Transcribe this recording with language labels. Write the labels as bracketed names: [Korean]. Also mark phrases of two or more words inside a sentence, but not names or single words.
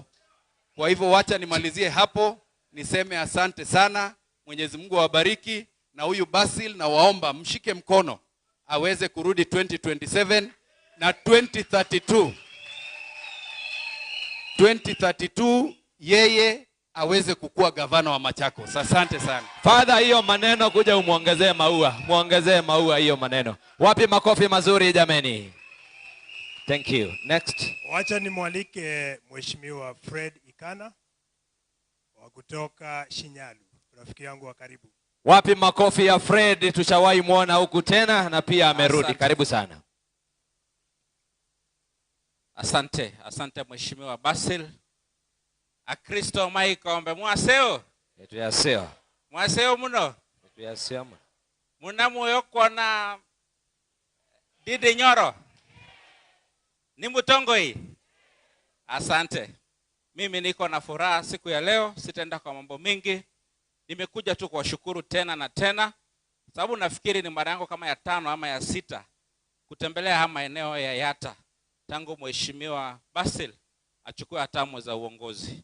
[Swahili] Kwa hivyo wacha nimalizie hapo, niseme asante sana, Mwenyezi Mungu awabariki, na huyu Basil na waomba mshike mkono aweze kurudi 2027 na 2032 yeye aweze kukua gavana wa Machakos. Asante sana. Father, hiyo maneno kuja umuongezee maua. Muongezee maua hiyo maneno. Wapi makofi mazuri jameni? [English] Thank you. Next. [Swahili] Wacha nimwalike Mheshimiwa Fred Ikana wa kutoka Shinyalu. Rafiki yangu wa karibu. Wapi makofi ya Fred, tushawahi muona huku tena na pia amerudi. Asante. Karibu sana. Asante Mheshimiwa Basil. [Kamba] Akristo Mike ombe mwaseo. Tuyaseo. Mwaseo muno. Tuyaseo. Muna moyo kona Ndindi Nyoro. Ni Mutongoi. [Swahili] Asante. Mimi niko na furaha siku ya leo, sitaenda kwa mambo mingi. Nimekuja tu kuwashukuru tena na tena, sababu nafikiri ni mara yangu kama ya 5 ama ya 6 kutembelea haya maeneo ya Yatta tangu Mheshimiwa Basil achukue hatamu za uongozi.